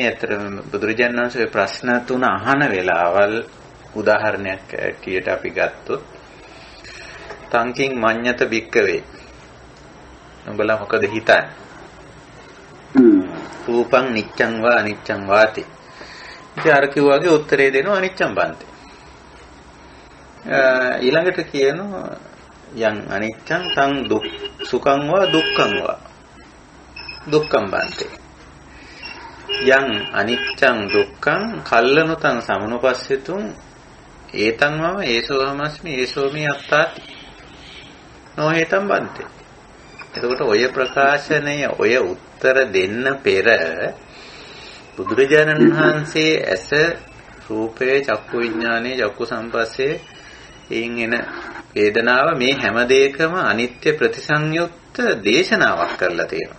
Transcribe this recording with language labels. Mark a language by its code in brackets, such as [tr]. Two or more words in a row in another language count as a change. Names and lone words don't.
[si] අතරම බුදුරජාණන් වහන්සේ ප්‍රශ්න තුන අහන වෙලාවල් උදාහරණයක් ඇටියට අපි ගත්තොත් [pi] තංකින් මඤ්ඤත බික්කවේ [si] උඹලා මොකද හිතන්නේ? [pi] රූපං නිච්ඡං වා අනිච්ඡං වාති. [si] ඉතින් අර කිව්වාගේ උත්තරේ දෙනවා [pi] අනිච්ඡං බන්ති. [si] ඊළඟට කියනවා [pi] යං අනිච්ඡං තං දුක් සුඛං වා දුක්ඛං වා දුක්ඛං බන්ති. යං අනිච්ඡං දුක්ඛං කල්ලනුතං සමනුපස්සෙතුං ඒතං මම ඒසෝ හමස්මි ඒසෝ මේ අත්තාති නොහේතං බන්ති. [si] එතකොට ඔය ප්‍රකාශනය ඔය උත්තර දෙන්න පෙර බුදුරජාණන් වහන්සේ ඇස රූපේ චක්කු විඥානේ චක්කු සංපස්සේ එයින් එන වේදනාව මේ හැම දෙයකම අනිත්‍ය ප්‍රතිසංයුක්ත දේශනාවක් කරලා තියෙනවා.